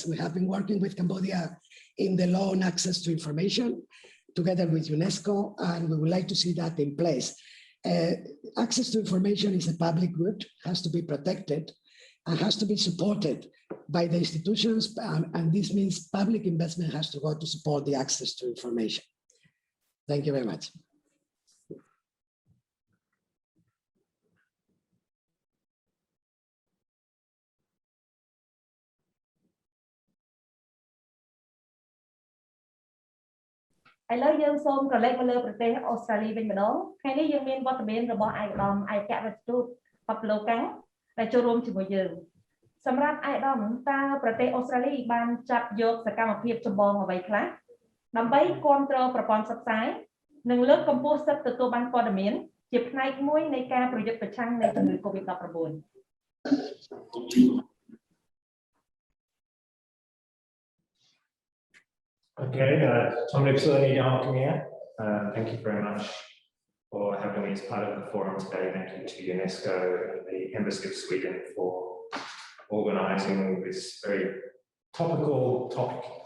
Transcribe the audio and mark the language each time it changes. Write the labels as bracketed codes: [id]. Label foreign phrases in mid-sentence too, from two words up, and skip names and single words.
[en] We have been working with Cambodia in the law on access to information together with UNESCO, and we would like to see that in place. Access to information is a public good, has to be protected, and has to be supported by the institutions, and this means public investment has to go to support the access to information. Thank you very much. [km] ឥឡូវយើងសូមក្រឡេកមកលើប្រទេសអូស្ត្រាលីវិញម្ដងថ្ងៃនេះយើងមានវត្តមាន របស់ឯកឧត្តមឯករដ្ឋទូតប៉ាប់ឡូកាំងដែលចូលរួមជាមួយយើងសម្រាប់ឯកឧត្តមតើប្រទេសអូស្ត្រាលីបានចាត់យកសកម្មភាពចម្បងអ្វីខ្លះដើម្បីគ្រប់គ្រងប្រព័ន្ធផ្សព្វផ្សាយនិងលើកកម្ពស់សិទ្ធិទទួលបានព័ត៌មានជាផ្នែកមួយនៃការប្រយុទ្ធប្រឆាំងនឹងជំងឺ COVID-19 [en] Okay, thank you very much for having me as part of the forum today. Thank you to UNESCO and the Embassy of Sweden for organising this very topical topic.